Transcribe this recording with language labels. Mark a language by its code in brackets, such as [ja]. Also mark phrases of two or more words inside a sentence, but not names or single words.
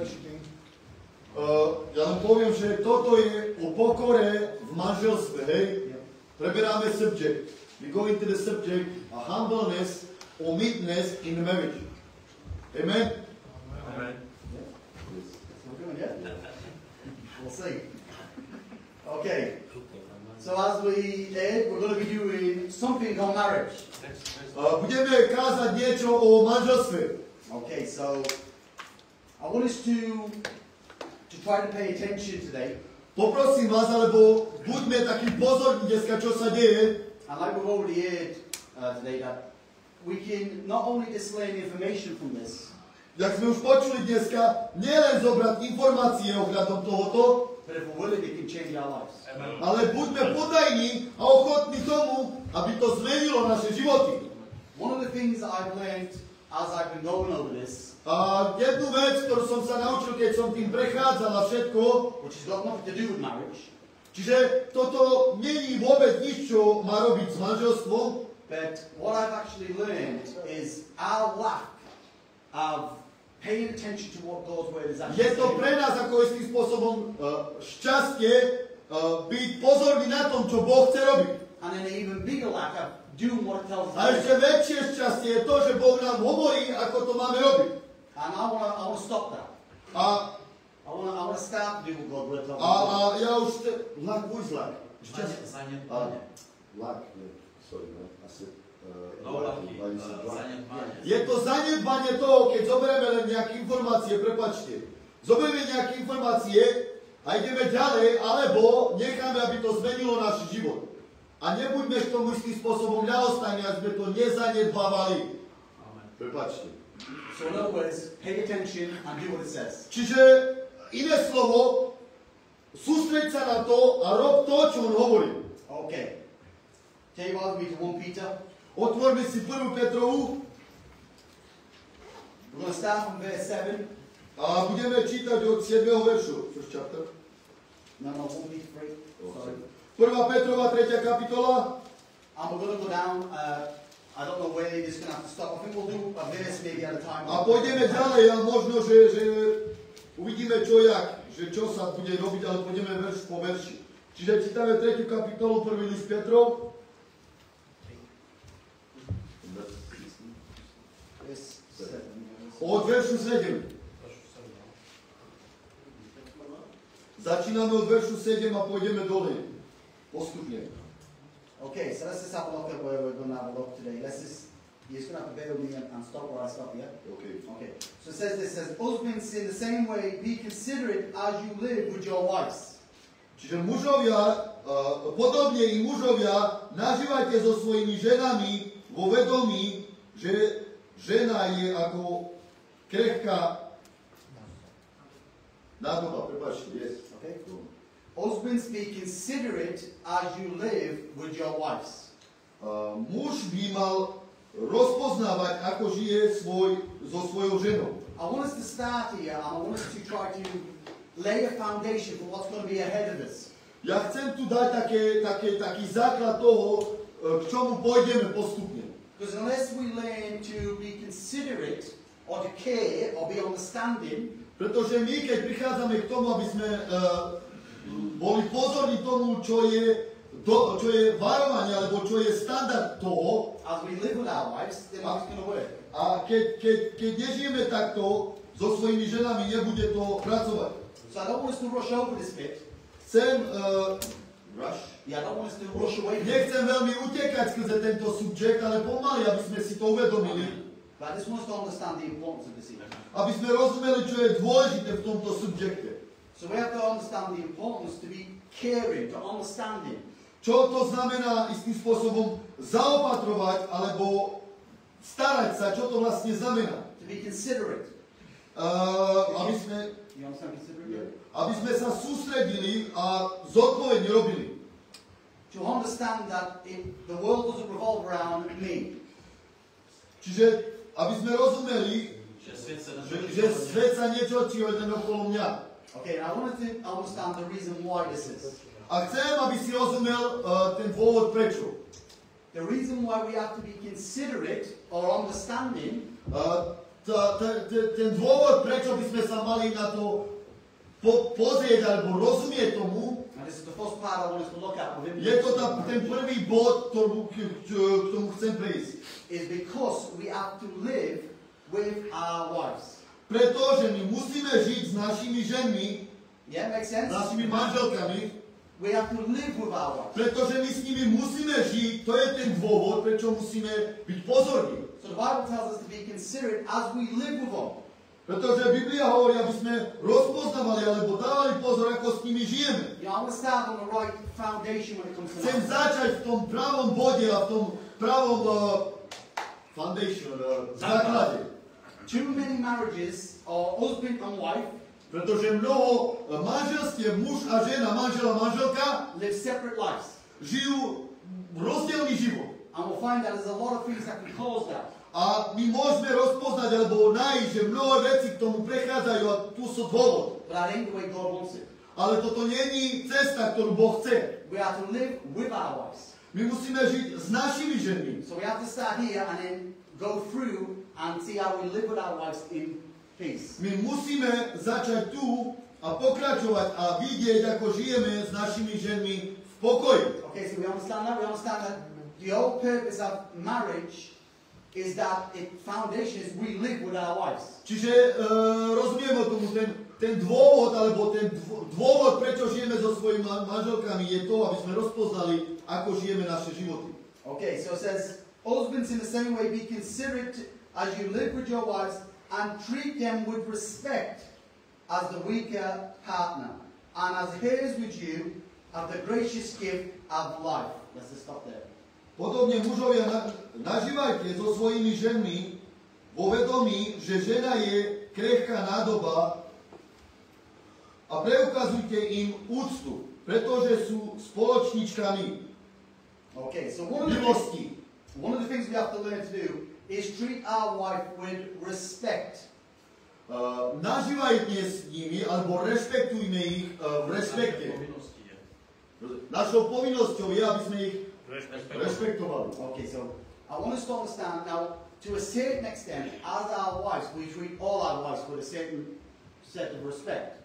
[sk] Ja len poviem, že toto je o pokore v manželstve, hej? Preberáme subject. [en] We go into the subject, a humbleness or meekness in the marriage. Amen? Amen. We'll see. Okay. So as we end, we're going to be doing something on marriage. [sk] Budeme kázať niečo o manželstve. [en] Okay, so I want us to try to pay attention today. [sk] Poprosím vás, alebo buďme takí pozorní dneska, čo sa deje. [en] And like we've already heard today, that we can not only display information from this, [sk] jak sme už počuli dneska, nielen zobrať informácie ohľadom tohoto, [en] but if we're willing, it can change our lives. [sk] Ale buďme podajní a ochotní tomu, aby to zmenilo naše životy. [en] One of the things that I've learned as I've been going over this, [sk] a jednu vec, ktorú som sa naučil, keď som tým prechádzal a všetko, [en] which has got nothing to do with marriage, [sk] čiže toto nie je vôbec nič, čo má robiť s manželstvom, [en] but what I've actually learned is our lack of paying attention to what God's word is actually saying. [sk] Je to pre nás ako istým spôsobom šťastie byť pozorný na tom, čo Boh chce robiť. [en] And an even bigger lack of doing what it tells us. [sk] A ešte väčšie šťastie je to, že Boh nám hovorí, ako to máme robiť. [en] And I want to stop that. I want to start to do what God will tell us. [sk] Ja už [en] lack, who is lack? Lack, sorry, I said [sk] je to zanedbanie toho, keď zoberieme len nejaké informácie, prepáčte. Zoberieme nejaké informácie a ideme ďalej, alebo necháme, aby to zmenilo náš život. A nebuďme k tomu istým spôsobom ľahostajní, aby sme to nezanedbávali. Prepáčte. [en] So in other words, pay attention and do what it says. [sk] Čiže iné slovo, sústreď sa na to a rob to, čo on hovorí. [en] Okay. Take with me to 1 Peter. [sk] Otvorme si 1. Petrovu. [en] We're going to start from verse 7. [sk] A budeme čítať od 7. veršu. [en] First chapter. No, 1 Peter 3. Sorry. 1. [sk] Petrova, 3. kapitola. [en] And we're going to go down, I don't know where this is going to have to stop. I think we'll do a verse maybe at a time. [sk] A pôjdeme ďalej, a možno, že uvidíme čo jak, že čo sa bude robiť, ale pôjdeme verš po verši. Čiže čítame 3. kapitolu, 1. list Petrov. Od veršu 7. Začíname od veršu 7 a pôjdeme dole. Postupne. [en] Okay, so let's just have a look at where we're going to have a look today. You're just going to have to bear with me and stop where I stop, yeah? Okay. Okay. So it says this, husbands in the same way, be considerate as you live with your wives. [sk] Čiže mužovia, podobne i mužovia, nažívajte so svojimi ženami vo vedomí, že žena je ako krehká nádoba, prepáčte, [en] yes. Okay. Husbands, be considerate as you live with your wives. [sk] Muž by mal rozpoznávať, ako žije so svojou ženou. [en] I want us to start here and I want us to try to lay a foundation for what's going to be ahead of us. [sk] Ja chcem tu dať taký základ toho, k čomu pôjdeme postupne. [en] Because unless we learn to be considerate or to care or be understanding, [sk] pretože my, keď prichádzame k tomu, aby sme boli pozorní tomu, čo je varovanie, alebo čo je standard toho, [en] as we live with our wives, then it's going to work. [sk] A keď nežijeme takto so svojimi ženami, nebude to pracovať. [en] So I don't want us to rush over this bit. [sk] Chcem rush? [en] Yeah, I don't want us to rush away. [sk] Nechcem veľmi utekať skrze tento subjekt, ale pomaly, aby sme si to uvedomili. [en] But I just want us to understand the importance of this issue. [sk] Aby sme rozumeli, čo je dôležité v tomto subjekte. [en] So we have to understand the importance to be caring, to understanding. [sk] Čo to znamená istým spôsobom zaopatrovať alebo starať sa, čo to vlastne znamená? [en] To be considerate. [sk] Aby sme [en] You understand considerate? [sk] Aby sme sa sústredili a zodpovedne robili. [en] To understand that the world doesn't revolve around me. [sk] Čiže, aby sme rozumeli, že svet sa netočí len okolo mňa. [en] Okay, I wanted to understand the reason why this is. [sk] A chcem, aby si rozumel ten dôvod prečo. [en] The reason why we have to be considerate or understanding [sk] Ten dôvod, prečo by sme sa mali na to pozrieť alebo rozumieť tomu, [en] and this is the first part I want us to look at within [sk] je to ten prvý bod, k tomu chcem prejsť. [en] is because we have to live with our wives. [sk] Pretože my musíme žiť s našimi ženmi, [en] Yeah, makes sense? [sk] s našimi manželkami, [en] We have to live with our wives. [sk] pretože my s nimi musíme žiť, to je ten dôvod, prečo musíme byť pozorní. [en] So the Bible tells us to be considerate as we live with them. [sk] Pretože Biblia hovorí, aby sme rozpoznávali alebo dávali pozor, ako s nimi žijeme. [en] You know, I want to start on the right foundation when it comes to [sk] Chcem [en] marriage. [sk] začať v tom pravom bode a v tom pravom foundation, základe. [en] Too many marriages are husband and wife [sk] Pretože mnoho manželstiev, muž a žena, manžel a manželka, [en] live separate lives. [sk] žijú rozdielný život. [en] And we'll find that there's a lot of things that can cause that. [sk] A my môžeme rozpoznať alebo nájsť, že mnoho vecí k tomu prechádzajú a tu sú dôvod. [en] But that ain't the way God wants it. [sk] Ale toto nie je cesta, ktorú Boh chce. [en] We have to live with our wives. [sk] My musíme žiť s našimi ženmi. [en] So we have to start here and then go through and see how we live with our wives in peace. [sk] My musíme začať tu a pokračovať a vidieť, ako žijeme s našimi ženmi v pokoji. [en] Okay, so we understand that. We understand that the whole purpose of marriage is that its foundation is we live with our wives. [sk] Čiže rozumieme tomu, ten dôvod, alebo ten dôvod, prečo žijeme so svojimi manželkami, je to, aby sme rozpoznali, ako žijeme naše životy. [en] Okay, so it says, husbands in the same way be considerate as you live with your wives and treat them with respect as the weaker partner, and as heirs with you of the gracious gift of life. Let's just stop there. [sk] Podobne mužovia, nažívajte so svojimi ženmi vo vedomí, že žena je krehká nádoba a preukazujte im úctu, pretože sú spoločničkami [en] Okay, so [sk] milosti. [en] one of the things we have to learn to do is treat our wife with respect. [sk] Nažívajte s nimi, alebo rešpektujme ich v respekte. Našou povinnosťou je, aby sme ich rešpektovali. [en] Okay, so I want us to understand now, to a certain extent, as our wives, we treat all our wives with a certain set of respect.